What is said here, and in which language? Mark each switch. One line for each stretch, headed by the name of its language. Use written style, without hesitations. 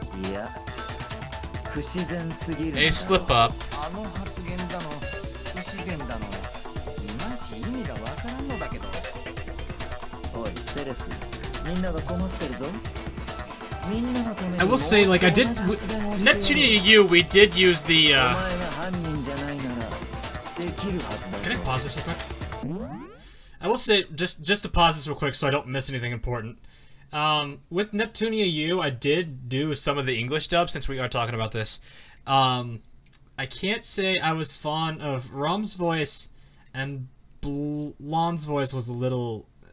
Japanese: いや不自然すぎるんだ。
English: Hey, slip up.
Japanese: あの発言だの不自然だのいまいち意味がわからんのだけど。おいセレス、みんなが困ってるぞ。みんなのために
English: I will say, like, I did. Neptunia U, we did use the.
Japanese: お前が犯人じゃないならできるはずだぞ。
English: Can I pause this real quick? I will say, just to pause this real quick so I don't miss anything important. With Neptunia U, I did do some of the English dub since we are talking about this. I can't say I was fond of Rom's voice, and Blonde's voice was a little.